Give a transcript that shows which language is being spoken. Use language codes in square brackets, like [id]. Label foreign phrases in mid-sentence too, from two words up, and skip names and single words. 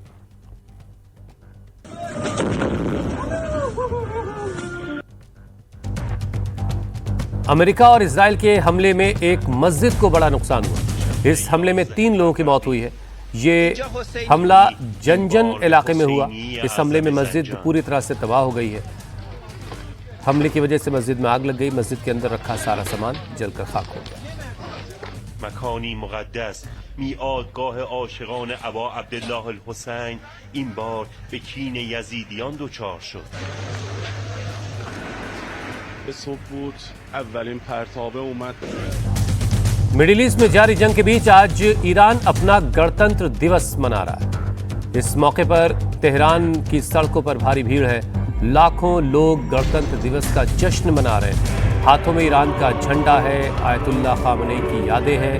[hi] अमेरिका और इजराइल के हमले में एक मस्जिद को बड़ा नुकसान हुआ। इस हमले में 3 लोगों की मौत हुई है। ये हमला जंजन इलाके में हुआ। इस हमले में मस्जिद पूरी तरह से तबाह हो गई है। हमले की वजह से मस्जिद में आग लग गई। मस्जिद के अंदर रखा सारा सामान जलकर खाक हो गया। [fa] مکانی مقدس میعادگاه عاشقان ابا عبدالله الحسین این بار به کین یزیدیان دچار شد. به صبح بود اولین پرتابه اومد. [hi] मिडिल ईस्ट में जारी जंग के बीच आज ईरान अपना गणतंत्र दिवस मना रहा है। इस मौके पर तेहरान की सड़कों पर भारी भीड़ है। लाखों लोग गणतंत्र दिवस का जश्न मना रहे हैं। हाथों में ईरान का झंडा है। आयतुल्लाह खामनेई की यादें हैं।